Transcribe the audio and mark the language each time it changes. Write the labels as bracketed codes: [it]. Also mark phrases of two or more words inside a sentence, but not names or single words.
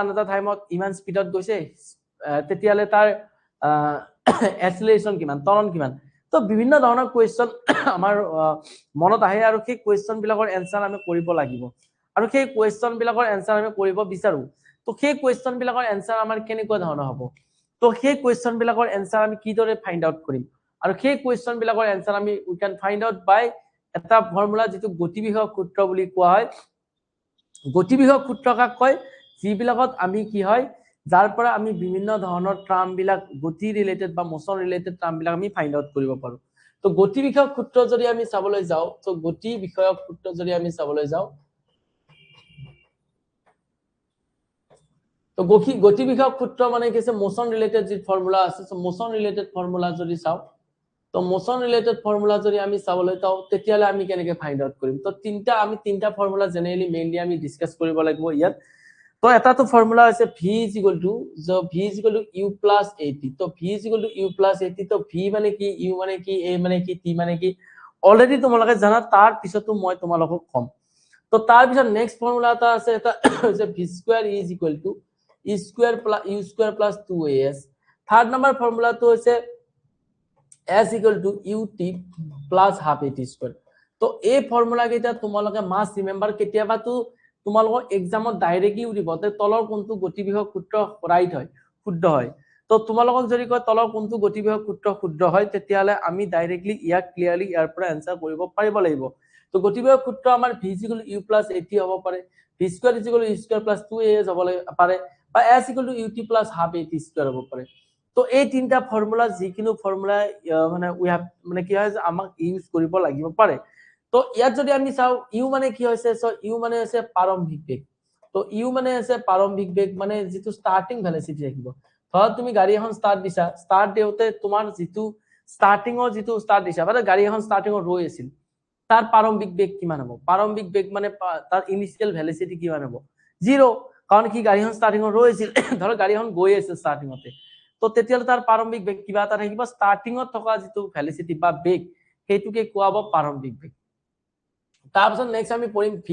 [as] এটা টাইমত ইমান স্পিডত গৈছে তেতিয়ালে তাৰ এক্সেলাৰেশন কিমান ত্বৰণ কিমান তো বিভিন্ন ধৰণৰ কোৱেশ্চন আমাৰ মনত আহে আৰু সেই কোৱেশ্চন বিলাকৰ এনসাৰ আমি কৰিব লাগিব আৰু সেই কোৱেশ্চন বিলাকৰ এনসাৰ আমি কৰিব বিচাৰো তো সেই কোৱেশ্চন বিলাকৰ এনসাৰ আমাৰ কেনেকুৱা ধৰণৰ হ'ব তো সেই কোৱেশ্চন বিলাকৰ এনসাৰ আমি কিদৰে [en] find out [as] কৰিম আৰু সেই কোৱেশ্চন বিলাকৰ এনসাৰ আমি [en] we can find out by [as] এটা ফৰ্মুলা যেটো গতি বিষয়ক সূত্ৰ বুলি কোৱা হয় গতি বিষয়ক সূত্ৰ কাক কয় যিবিলাকত আমি কি হয় যাৰ পৰা আমি বিভিন্ন ধৰণৰ টাৰ্ম বিলাক গতি ৰিলেটেড বা [en] motion related term [as] বিলাক আমি [en] find out [as] কৰিব পাৰো তো গতি বিষয়ক সূত্ৰ যদি আমি চাবলৈ যাও তো গতি বিষয়ক সূত্ৰ যদি আমি চাবলৈ যাও তো গতি বিষয়ক সূত্ৰ মানে কি আছে [en] motion related [as] যি ফৰ্মুলা আছে সো [en] motion related formula [as] যদি চাও তো [en] motion related formula [as] যদি আমি চাবলৈ যাও তেতিয়ালে আমি কেনেকৈ [en] find out [as] কৰিম তো তিনটা [en] formula generally mainly [as] আমি ডিসকাস কৰিব লাগিব ইয়াত তো এটা তো ফৰ্মুলা আছে v = u + at তো v = u + at তো v মানে কি u মানে কি a মানে কি t মানে কি অলৰেডি তোমালোকে জানা তাৰ পিছতো মই তোমালোকক কম তো তাৰ পিছত [en] next formula [as] এটা আছে এটা হৈছে v ² = u² + 2as [en] third number [as] ফৰ্মুলাটো হৈছে s = ut + ½ at²। তো এই ফৰ্মুলা কেইটা তোমালোকে [en] must remember [as] কেতিয়াবা তো তোমালোকৰ এক্সামত ডাইৰেক্টলি উঠিব তে তলৰ কোনটো গতি বিষয়ক সূত্ৰ ৰাইট হয় শুদ্ধ হয় তো তোমালোকক যদি কয় তলৰ কোনটো গতি বিষয়ক সূত্ৰ শুদ্ধ হয় তেতিয়ালে আমি ডাইৰেক্টলি ইয়াক ক্লিয়াৰলি ইয়াৰ পৰা আনসাৰ কৰিব পাৰিব লাগিব তো গতি বিষয়ক সূত্ৰ আমাৰ v = u + at হ'ব পাৰে v² = u² + 2as হ'ব পাৰে বা s = ut + ½ at² হ'ব পাৰে তো এই তিনটা ফৰ্মুলা যিকিনো ফৰ্মুলা মানে [en] we have [as] মানে কি হয় আমাক ইউজ কৰিব লাগিব পাৰে তো ইয়াত যদি আমি চাও ইউ মানে কি হৈছে সো ইউ মানে আছে প্ৰাৰম্ভিক বেগ তো ইউ মানে আছে প্ৰাৰম্ভিক বেগ মানে যেটো [en] starting velocity [as] থাকিব ধৰা তুমি গাড়ী এখন স্টাৰ্ট দিছা স্টাৰ্ট দিওতে তোমাৰ যেটো স্টাৰ্টিংৰ যেটো স্টাৰ্ট দিছা মানে গাড়ী এখন স্টাৰ্টিংৰ ৰৈ আছিল তাৰ প্ৰাৰম্ভিক বেগ কিমান হ'ব প্ৰাৰম্ভিক বেগ মানে তাৰ [en] initial velocity [as] কিমান হ'ব 0 কাৰণ কি গাড়ীখন স্টাৰ্টিংৰ ৰৈ আছিল ধৰা গাড়ীখন গৈ আছে স্টাৰ্টিংতে তো তেতিয়ালে তাৰ প্ৰাৰম্ভিক বেগ কিবা এটা থাকিব স্টাৰ্টিংত থকা যেটো ভেলোচিটি বা বেগ হেতুকে কোৱাব প্ৰাৰম্ভিক বেগ তাৰপিছত নেক্সট আমি পঢ়িম